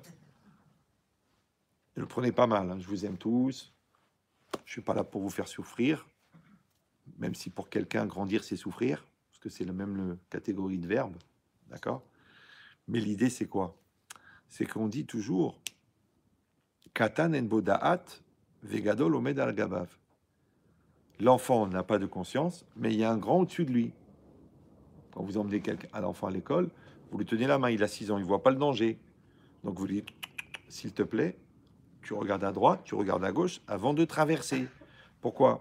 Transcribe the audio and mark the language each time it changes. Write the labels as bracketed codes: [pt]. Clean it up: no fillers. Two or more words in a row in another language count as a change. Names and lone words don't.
[fr] Ne le prenez pas mal, hein. Je vous aime tous. Je ne suis pas là pour vous faire souffrir. Même si pour quelqu'un, grandir, c'est souffrir. Parce que c'est la même catégorie de verbe. D'accord? Mais l'idée, c'est quoi? C'est qu'on dit toujours [he] קטן אין בו דעת, וגדול עומד על גביו. [fr] L'enfant n'a pas de conscience, mais il y a un grand au-dessus de lui. Quand vous emmenez un enfant à l'école, vous lui tenez la main, il a 6 ans, il ne voit pas le danger. Donc vous lui dites, s'il te plaît, tu regardes à droite, tu regardes à gauche avant de traverser. Pourquoi?